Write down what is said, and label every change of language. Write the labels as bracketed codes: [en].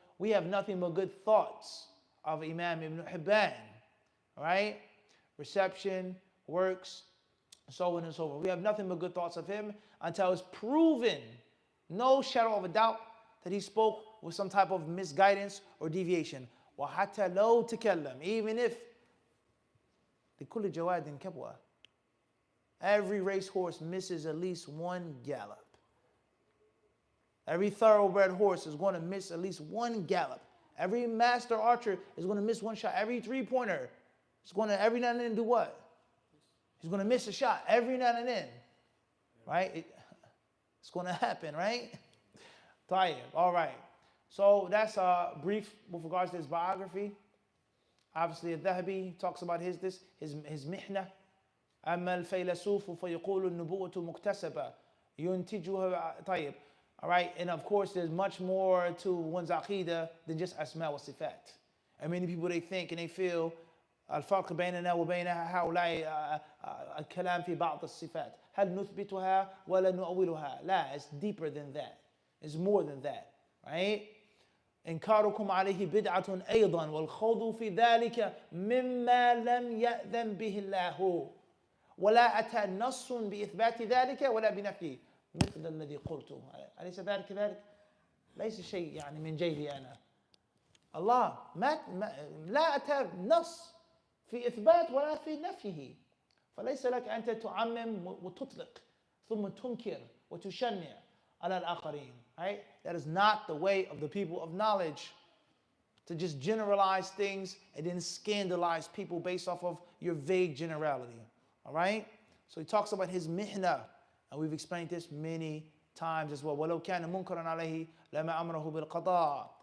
[en] We have nothing but good thoughts of Imam Ibn Hibban. Right? Reception, works, so on and so forth. We have nothing but good thoughts of him until it's proven, no shadow of a doubt, that he spoke with some type of misguidance or deviation. [ar] وَحَتَّى لَوْ تَكَلَّمْ. [en] Even if [ar] لِكُلِّ جَوَادٍ كَبْوَةٍ. [en] Every racehorse misses at least one gallop. Every thoroughbred horse is going to miss at least one gallop. Every master archer is going to miss one shot. Every three-pointer is going to every now and then do what? He's going to miss a shot every now and then. Right? It's going to happen, right? Tayyib. All right. So that's brief with regards to his biography. Obviously, HDVIP talks about his mihna. [ar] أما الفيلسوف فيقول النبوة مكتسبة ينتجها طيب. [en] All right, and of course, there's much more to one's aqidah than just asma wa sifat. And many people, they think and they feel [ar] الفرق بيننا وبين هؤلاء الكلام في بعض الصفات هل نثبتها ولا نؤولها. [en] لا, it's deeper than that. It's more than that, right? [ar] إنكاركم عليه بدعة أيضا والخوض في ذلك مما لم يأذن به الله ولا أتى نص بإثبات ذلك ولا بنفيه مثل الذي قلته. أليس ذلك كذلك؟ ليس شيء يعني من جيبي أنا. الله لا أتى نص في إثبات ولا في نفيه. فليس لك أنت تعمم وتطلق ثم تنكر وتشنع على الآخرين. [en] Right? That is not the way of the people of knowledge, to just generalize things and then scandalize people based off of your vague generality. All right? So he talks about his mihna, and we've explained this many times as well. [ar] وَلَوْ كَانَ مُنْكَرًا عَلَيْهِ لَمَا أَمْرَهُ بِالْقَضَاءِ.